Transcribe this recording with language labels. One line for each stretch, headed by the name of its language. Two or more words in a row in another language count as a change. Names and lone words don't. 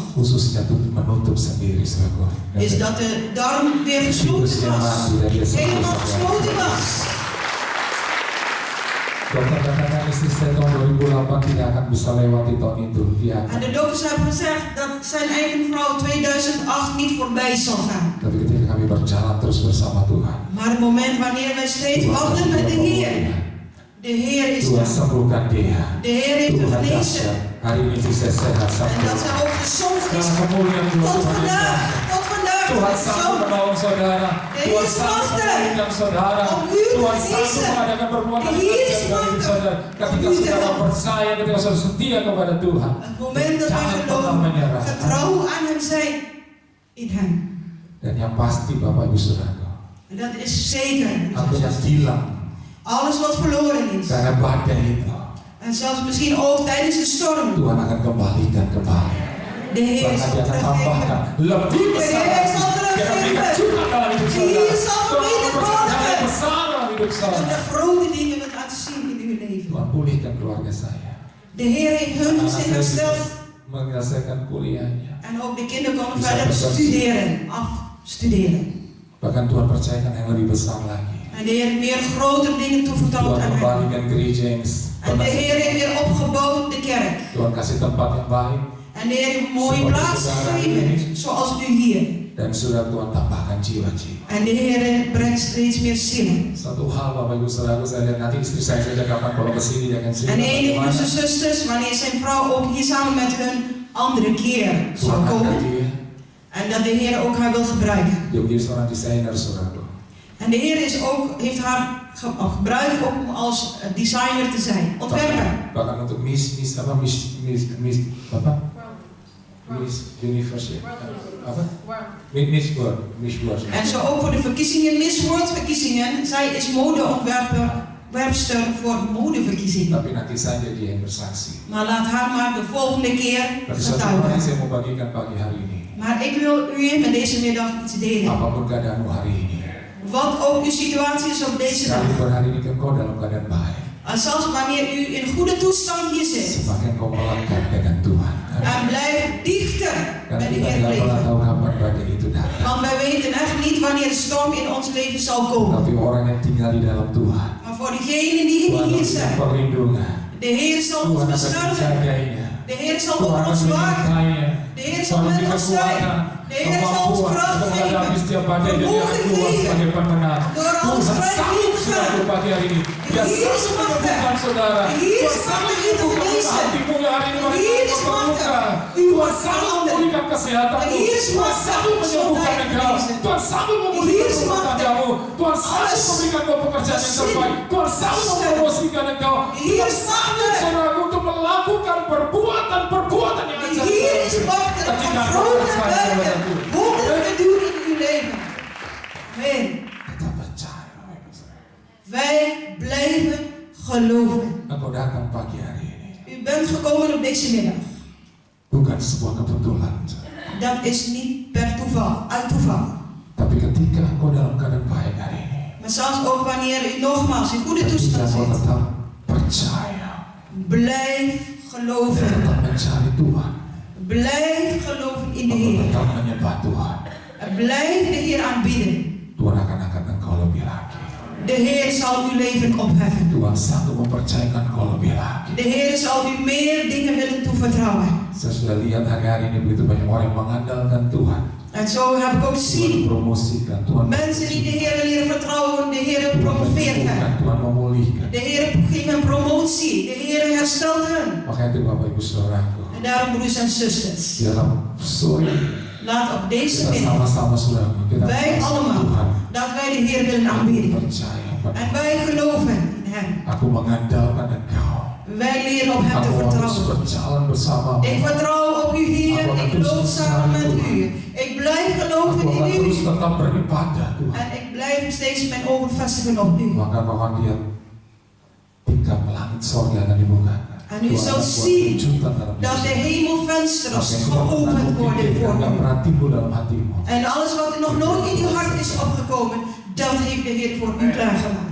Indonesian: khususnya untuk menutup sendiri saudaraku.
Dutch: Is dat de darm weer gesloten was. Helemaal gesloten was.
Indonesian: Dokter katakan istri saya tahun 2008 tidak akan bisa lewati tahun itu. Dia
Dutch: En
Indonesian: akan.
Dutch: de dokters hebben gezegd dat zijn eigen vrouw 2008 niet voorbij zal gaan.
Indonesian: Tapi ketika kami berjalan terus bersama Tuhan,
Dutch: Maar het moment wanneer wij steeds wandelen met de Heer, de Heer is
Indonesian: Tuhan
Dutch: daar.
Indonesian: sembuhkan dia.
Dutch: De Heer heeft u
Indonesian: Tuhan
Dutch: genezen.
Indonesian: dahsyat. Hari ini saya sehat
Dutch: En
Indonesian: sampai.
Dutch: dat ze ook gezond is.
Indonesian: Dalam kemuliaan Tuhan
Dutch: Tot
Indonesian: Tuhan
Dutch: vandaag.
Indonesian: Yesus.
Dutch: Tot vandaag.
Indonesian: Tuhan sanggup
Dutch: Gezond.
Indonesian: menolong saudara. Tuhan sanggup memulihkan saudara. Tuhan sanggup mengadakan perbuatan
Dutch: Hier is
Indonesian: daging
Dutch: machtig.
Indonesian: saudara. Ketika saudara percaya, ketika saudara setia kepada Tuhan,
Dutch: Het moment dat wij
Indonesian: jangan pernah
Dutch: geloven,
Indonesian: menyerah.
Dutch: getrouw aan hem zijn, in hem.
Indonesian: Dan yang pasti Bapak Ibu Saudara,
Dutch: En dat is zeker.
Indonesian: apa yang hilang
Dutch: Alles wat verloren is.
Indonesian: karena badai itu,
Dutch: En zelfs misschien ook tijdens de storm.
Indonesian: Tuhan akan kembalikan kembali.
Dutch: De Heer
Indonesian: Bahkan
Dutch: zal
Indonesian: dia akan tambahkan
Dutch: teruggeven.
Indonesian: lebih
Dutch: De
Indonesian: besar.
Dutch: Heer zal
Indonesian: Dia akan berikan
Dutch: teruggeven.
Indonesian: juga dalam hidup
Dutch: De
Indonesian: saudara.
Dutch: Heer zal
Indonesian: Tuhan akan
Dutch: beter
Indonesian: bekerja yang
Dutch: worden.
Indonesian: besar dalam hidup
Dutch: Dat
Indonesian: saudara.
Dutch: de grote dingen wat laten zien in uw leven.
Indonesian: Tuhan pulihkan keluarga saya.
Dutch: De Heer heeft hun
Indonesian: Anak
Dutch: gezin
Indonesian: saya
Dutch: hersteld.
Indonesian: bisa menyelesaikan kuliahnya.
Dutch: En ook de kinderen konden
Indonesian: Bisa
Dutch: verder
Indonesian: bekerja.
Dutch: studeren. Afstuderen.
Indonesian: Bahkan Tuhan percayakan yang lebih besar lagi.
Dutch: En de Heer heeft meer grotere dingen toevertrouwd
Indonesian: Tuhan
Dutch: aan hem.
Indonesian: kembalikan gereja yang
Dutch: En de Heer heeft weer opgebouwd de kerk.
Indonesian: Tuhan kasih tempat yang baik.
Dutch: En de Heer heeft een mooie plaats gegeven, zoals nu hier.
Indonesian: Dan sudah Tuhan tambahkan jiwa-jiwa.
Dutch: En de Heer brengt steeds meer zielen.
Indonesian: Satu hal Bapak Ibu Saudara, saya lihat nanti istri saya saja kapan kalau kesini dia akan cerita
Dutch: En een van
Indonesian: bagaimana
Dutch: zijn zusters, wanneer zijn vrouw ook hier samen met hun andere keer zal
Indonesian: Tuhan angkat
Dutch: komen.
Indonesian: dia.
Dutch: En dat de Heer ook haar wil gebruiken.
Indonesian: Dia menjadi seorang desainer, saudara.
Dutch: En de Heer heeft haar gebruikt om als designer te zijn, ontwerper.
Indonesian: Bahkan untuk Miss Universe ya? Apa? Miss World.
Dutch: En zo ook voor de verkiezingen, Miss World verkiezingen. Zij is modeontwerpster voor modeverkiezingen.
Indonesian: Tapi nanti saja dia yang bersaksi.
Dutch: Maar laat haar maar de volgende keer
Indonesian: Tapi satu hal yang
Dutch: getuigen.
Indonesian: saya mau bagikan pagi hari ini.
Dutch: Maar ik wil u met deze middag iets delen.
Indonesian: Apapun keadaanmu hari ini.
Dutch: Wat ook uw situatie is op deze dag.
Indonesian: Sekalipun hari ini engkau dalam keadaan baik.
Dutch: En zelfs wanneer u in goede toestand hier zit.
Indonesian: Semakin kau melangkah dengan Tuhan.
Dutch: En blijf dichter
Indonesian: Dan
Dutch: bij de
Indonesian: kita
Dutch: Heer
Indonesian: tidak pernah
Dutch: leven.
Indonesian: tahu kapan badai itu datang.
Dutch: Want wij weten echt niet wanneer de storm in ons leven zal komen.
Indonesian: Tapi orang yang tinggal di dalam Tuhan,
Dutch: Maar voor diegenen die
Indonesian: Tuhan
Dutch: hier
Indonesian: memberikan
Dutch: zijn.
Indonesian: perlindungan.
Dutch: De Heer zal ons
Indonesian: Tuhan akan
Dutch: beschermen.
Indonesian: menjaganya.
Dutch: De Heer zal
Indonesian: Tuhan
Dutch: over
Indonesian: akan
Dutch: ons waken.
Indonesian: menyertainya.
Dutch: De Heer zal
Indonesian: Tuhan
Dutch: met
Indonesian: memberikan
Dutch: ons zijn.
Indonesian: kekuatan,
Dutch: De Heer zal ons
Indonesian: kemampuan
Dutch: kracht
Indonesian: untuk menghadapi
Dutch: geven.
Indonesian: setiap badai dan dia
Dutch: Vermogen
Indonesian: keluar
Dutch: geven.
Indonesian: sebagai pemenang.
Dutch: Door
Indonesian: Tuhan
Dutch: ons
Indonesian: sanggup saudaraku pagi hari ini. Dia
Dutch: De Heer is
Indonesian: sanggup
Dutch: machtig.
Indonesian: menyembuhkan saudara.
Dutch: De Heer
Indonesian: Tuhan
Dutch: is
Indonesian: sanggup
Dutch: machtig te
Indonesian: menyembuhkan
Dutch: genezen.
Indonesian: hatimu yang hari ini
Dutch: De Heer is
Indonesian: terluka.
Dutch: machtig. U
Indonesian: Tuhan
Dutch: wordt
Indonesian: sanggup
Dutch: veranderd.
Indonesian: memulihkan kesehatanmu.
Dutch: De Heer is
Indonesian: Tuhan
Dutch: machtig.
Indonesian: sanggup menyembuhkan
Dutch: Gezondheid
Indonesian: engkau.
Dutch: genezen.
Indonesian: Tuhan sanggup
Dutch: Heer
Indonesian: memulihkan
Dutch: is
Indonesian: rumah
Dutch: machtig.
Indonesian: tanggamu. Tuhan sanggup
Dutch: Alles.
Indonesian: memberikan kau pekerjaan yang terbaik. Tuhan sanggup mempromosikan engkau.
Dutch: De Heer
Indonesian: Tuhan
Dutch: is
Indonesian: sanggup
Dutch: machtig.
Indonesian: saudaraku untuk melakukan perbuatan yang
Dutch: De
Indonesian: ajaib.
Dutch: Heer is machtig om
Indonesian: Ketika engkau
Dutch: grote
Indonesian: percaya kepada
Dutch: werken,
Indonesian: Tuhan.
Dutch: wonderen te doen in uw leven. Amen.
Indonesian: Kita percaya. Bapak Ibu Saudara.
Dutch: Wij blijven geloven.
Indonesian: Engkau datang pagi hari ini.
Dutch: U bent gekomen op deze middag.
Indonesian: Bukan sebuah kebetulan.
Dutch: Dat is niet per toeval, uit toeval.
Indonesian: Tapi ketika engkau dalam keadaan baik hari ini.
Dutch: Maar zelfs ook wanneer u nogmaals in goede
Indonesian: Ketika
Dutch: toestand
Indonesian: engkau
Dutch: zit.
Indonesian: tetap percaya.
Dutch: Blijf
Indonesian: Dan
Dutch: geloven.
Indonesian: tetap mencari Tuhan.
Dutch: Blijf geloven in de
Indonesian: Engkau
Dutch: Heer.
Indonesian: tetap menyembah Tuhan.
Dutch: En blijf de Heer aanbidden.
Indonesian: Tuhan akan angkat engkau lebih lagi.
Dutch: De Heer zal uw leven opheffen.
Indonesian: Tuhan sanggup mempercayakan engkau lebih lagi.
Dutch: De Heer zal u meer dingen willen toevertrouwen.
Indonesian: Saya sudah lihat hari-hari ini begitu banyak orang yang mengandalkan Tuhan.
Dutch: En zo heb ik ook
Indonesian: Tuhan
Dutch: zien.
Indonesian: mempromosikan, Tuhan
Dutch: Mensen die de Heer leren vertrouwen, de Heer
Indonesian: Tuhan
Dutch: promoveert
Indonesian: menyembuhkan,
Dutch: hen.
Indonesian: Tuhan memulihkan.
Dutch: De Heer geeft hen promotie. De Heer herstelt hen.
Indonesian: Makanya itu Bapak Ibu Saudaraku,
Dutch: En daarom, broers en zusters,
Indonesian: dalam sore
Dutch: laat op deze
Indonesian: kita
Dutch: middag
Indonesian: sama-sama saudaraku kita
Dutch: wij
Indonesian: mengasihi
Dutch: allemaal
Indonesian: Tuhan.
Dutch: dat wij de Heer willen aanbidden.
Indonesian: Percaya pada
Dutch: En wij geloven in Hem.
Indonesian: aku mengandalkan Engkau.
Dutch: Wij leren op Hem te
Indonesian: Aku mau terus
Dutch: vertrouwen.
Indonesian: berjalan bersama.
Dutch: Ik vertrouw op u, Heer. Ik loop samen met u. Ik blijf
Indonesian: Aku
Dutch: geloven
Indonesian: akan
Dutch: in
Indonesian: terus
Dutch: u.
Indonesian: tetap beribadah Tuhan.
Dutch: En ik blijf steeds mijn ogen vestigen op u.
Indonesian: Maka mohon dia tingkap langit sorga dan dibuka.
Dutch: En u zult zien dat de hemelvensters geopend worden voor
Indonesian: Yang
Dutch: u.
Indonesian: pernah timbul dalam hatimu.
Dutch: En alles wat nog nooit in uw hart is opgekomen, dat heeft de Heer voor u klaargemaakt.